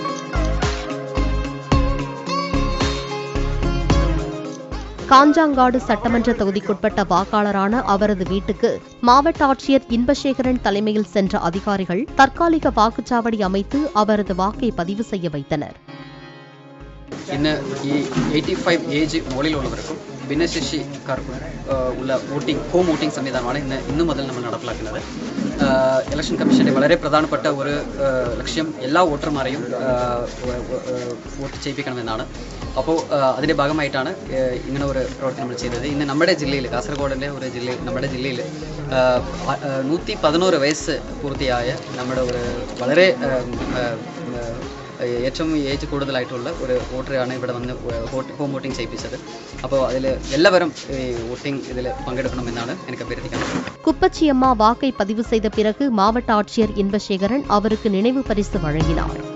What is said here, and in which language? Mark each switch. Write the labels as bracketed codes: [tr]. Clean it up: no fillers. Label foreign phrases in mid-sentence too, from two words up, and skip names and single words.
[ta] காஞ்சாங்காடு சட்டமன்ற தொகுதிக்குட்பட்ட வாக்காளரான அவரது வீட்டுக்கு மாவட்ட ஆட்சியர் இன்பசேகரன் தலைமையில் சென்ற அதிகாரிகள் தற்காலிக வாக்குச்சாவடி அமைத்து அவரது வாக்கை பதிவு செய்ய வைத்தனர். [ml] ഇന്ന് ഈ 85 ഏജ് മുകളിലുള്ളവർക്കും ഭിന്നശേഷിക്കാർക്കും ഉള്ള ഹോം വോട്ടിംഗ് സംവിധാനമാണ് ഇന്നു മുതൽ നമ്മൾ നടപ്പിലാക്കുന്നത്. ഇലക്ഷൻ കമ്മീഷന്റെ വളരെ പ്രധാനപ്പെട്ട ഒരു ലക്ഷ്യം എല്ലാ വോട്ടർമാരെയും വോട്ട് ചെയ്യിപ്പിക്കണമെന്നാണ്. അപ്പോൾ അതിൻ്റെ ഭാഗമായിട്ടാണ് ഇങ്ങനെ ഒരു പ്രവർത്തനം നമ്മൾ ചെയ്തത്. ഇന്ന് നമ്മുടെ ജില്ലയിൽ, കാസർഗോഡിൻ്റെ ഒരു ജില്ലയിൽ, നമ്മുടെ ജില്ലയിൽ 111 വയസ്സ് പൂർത്തിയായ നമ്മുടെ ഒരു വളരെ ഏറ്റവും ഏജ് കൂടുതലായിട്ടുള്ള ഒരു വോട്ടറാണ് ഇവിടെ വന്ന് ഹോം വോട്ടിംഗ് ചെയ്യിപ്പിച്ചത്. അപ്പോൾ അതിൽ എല്ലാവരും വോട്ടിംഗ് ഇതിൽ പങ്കെടുക്കണമെന്നാണ് എനിക്ക് അഭ്യർത്ഥിക്കുന്നത്. [ta] குப்பச்சி அம்மா வாக்கை பதிவு செய்த பிறகு மாவட்ட ஆட்சியர் இன்பசேகரன் அவருக்கு நினைவு பரிசு வழங்கினார்.